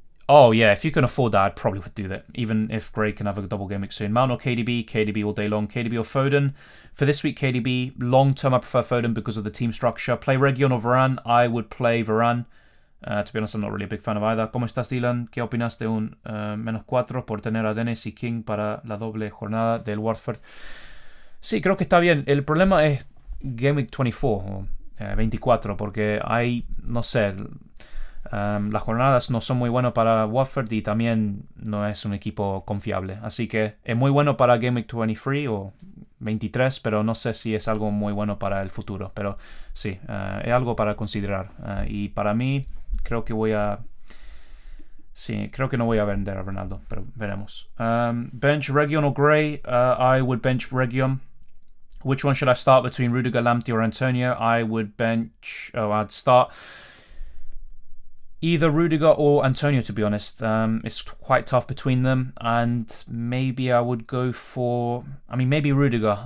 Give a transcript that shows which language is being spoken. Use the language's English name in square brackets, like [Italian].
[English] Oh, yeah, if you can afford that, I probably would do that, even if Gray can have a double game week soon. Mount or KDB? KDB all day long. KDB or Foden? For this week, KDB. Long term, I prefer Foden because of the team structure. Play Region or Varane? I would play Varane. To be honest, I'm not really a big fan of either. [Spanish] ¿Cómo estás, Dylan? ¿Qué opinas de un -4 por tener a Dennis y King para la doble jornada del Watford? Sí, creo que está bien. El problema es Game Week 24 o 24, porque hay, no sé... las jornadas no son muy buenas para Watford y también no es un equipo confiable. Así que es muy bueno para Game Week 23 o 23, pero no sé si es algo muy bueno para el futuro. Pero sí, es algo para considerar. Y para mí, creo que voy a... Sí, creo que no voy a vender a Ronaldo, pero veremos. [English] Bench Region or Gray? I would bench Region. Which one should I start between Rudiger, Lamptey or Antonio? I would bench... Oh, I'd start... either Rudiger or Antonio, to be honest. It's quite tough between them, and maybe I would go for... I mean, maybe Rudiger.